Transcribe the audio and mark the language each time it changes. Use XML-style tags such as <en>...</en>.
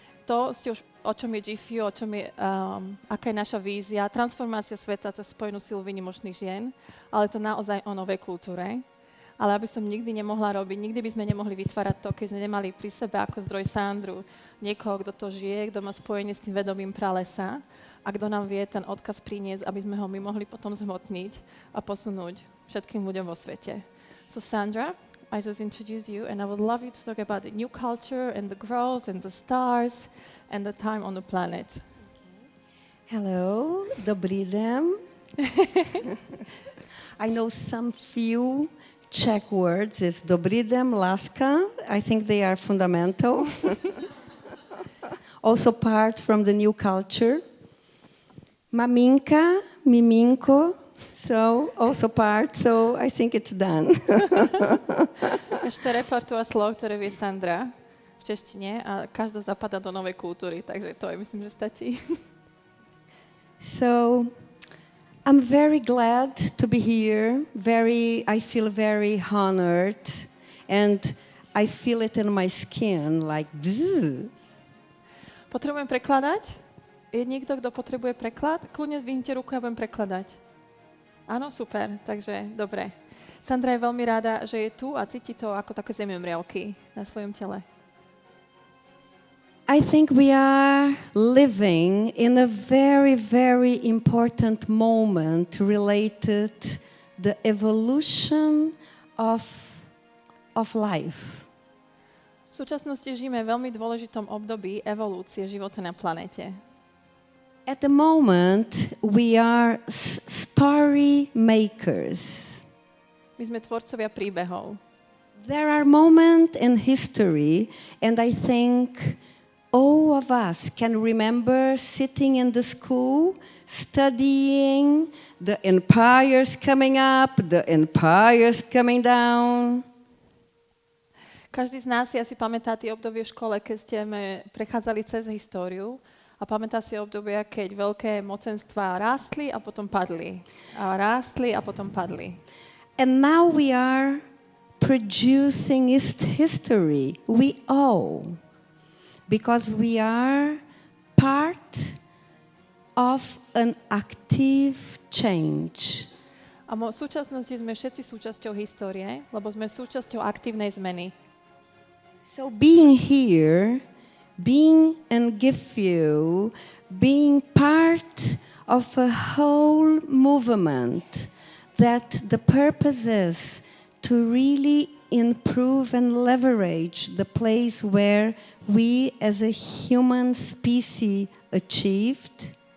<sk>To ste už, o čom je GIFEW, o čom je, aká je naša vízia, transformácia sveta cez spojenú silu výnimočných žien, ale to naozaj o novej kultúre. Ale aby som nikdy nemohla robiť, nikdy by sme nemohli vytvárať to, keď sme nemali pri sebe ako zdroj Sandru, niekoho, kto to žije, kto má spojenie s tým vedomím pralesa a kto nám vie ten odkaz priniesť, aby sme ho my mohli potom zhmotniť a posunúť všetkým ľuďom vo svete.</sk> <en>So Sandra, I just introduce you and I would love you to talk about the new culture and the growth and the stars and the time on the planet.</en> <cs>Hello, dobrý den.</cs> <en>I know some few Czech words. It's</en> <cs>dobrý den, láska.</cs> <en>I think they are fundamental. Also part from the new culture.</en> <cs>Maminka, miminko.</cs> <en>So, also part, so I think it's done.</en> <sk>Ešte repertoár slov, ktoré vie Sandra v češtine a každá zapadá do novej kultúry, takže to je, myslím, že stačí.</sk> <en>So, I'm very glad to be here. I feel very honored and I feel it in my skin, like bzzz.</en> <sk>Potrebujem prekladať? Je niekto, kto potrebuje preklad? Kľudne zdvihnite ruku, ja budem prekladať. Áno, super, takže dobre. Sandra je veľmi rada, že je tu a cíti to ako také zemiomriavky na svojom tele.</sk> <en>I think we are living in a very, very important moment related the evolution of life.</en> <sk>V súčasnosti žijeme v veľmi dôležitom období evolúcie života na planete.</sk> <en>At the moment, we are story makers.</en> <sk>My sme tvorcovia príbehov.</sk> <en>There are moments in history, and I think all of us can remember sitting in the school, studying the empires coming up, the empires coming down.</en> <sk>Každý z nás si asi pamätá tie obdobie v škole, keď ste prechádzali cez históriu. A pamätá si obdobia, keď veľké mocenstvá rástli a potom padli. A rástli a potom padli.</sk> <en>And now we are producing history. We all. Because we are part of an active change.</en> <sk>A v súčasnosti sme všetci súčasťou histórie, lebo sme súčasťou aktívnej zmeny.</sk> <en>So being here, being in GIFEW, being part of a whole movement that the purpose is to really improve and leverage the place where we as a human species achieved.</en>